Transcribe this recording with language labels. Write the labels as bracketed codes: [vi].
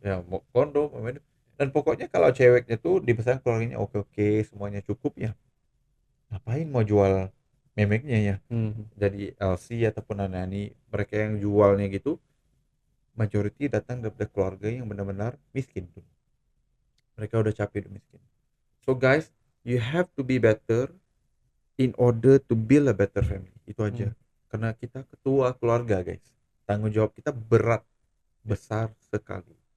[id] Ya Mokondo, dan pokoknya kalau ceweknya tuh dibesarkan keluarganya oke, semuanya cukup ya, ngapain mau jual memeknya ya? Jadi LC ataupun Anani, mereka yang jualnya gitu majority datang dari keluarga yang benar-benar miskin tuh. Mereka udah capek udah miskin. [en] So guys, you have to be better in order to build a better family. [id] Itu aja. Karena kita ketua keluarga guys. Tanggung jawab kita berat, besar sekali.